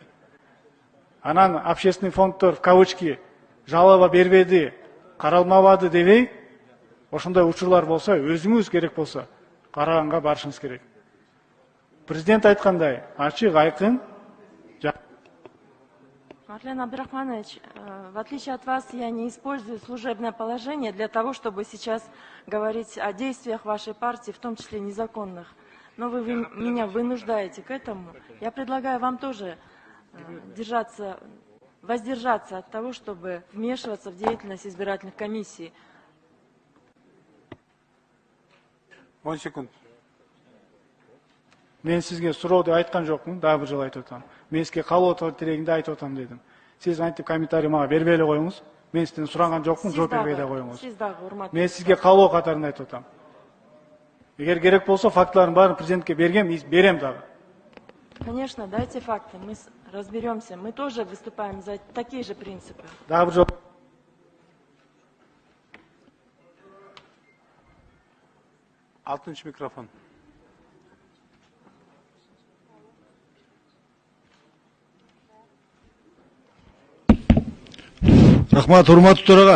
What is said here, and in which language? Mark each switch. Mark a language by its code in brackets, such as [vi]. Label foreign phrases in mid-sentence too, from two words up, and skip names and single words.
[ky] Анан общественный фонддор [ru] в кавычки [ky] жалоба бербеди, каралмабады дебей, ошондой учурлар болсо, өзүңүз керек болсо караганга барышыңыз керек. Президент айткандай, ачык, айкын. [ru] Марлен Абдрахманович, в отличие от вас, я не использую служебное положение для того, чтобы сейчас говорить о действиях вашей партии, в том числе незаконных. Но вы меня вынуждаете к этому. Я предлагаю вам тоже воздержаться от того, чтобы вмешиваться в деятельность избирательных комиссий. 10 секунд. [ky] Мен сизге сурооду айткан жокмун, дагы бир жолу айтып атам. Мен сизге калуу тилегинде айтып атам дедим. Сиз антип комментарий мага бербей эле коюңуз. Мен сизден сураган жокмун, жооп бербей эле коюңуз. Сиз дагы урматтуу. Мен сизге калуу катарында айтып атам. Эгер керек болсо фактылардын баарын президентке бергем, берем дагы. [ru] Конечно, дайте факты, мы разберемся. Мы тоже выступаем за такие же принципы. [ky] Дагы бир жолу. Алтынчы микрофон. Рахмат, урматтуу төрага.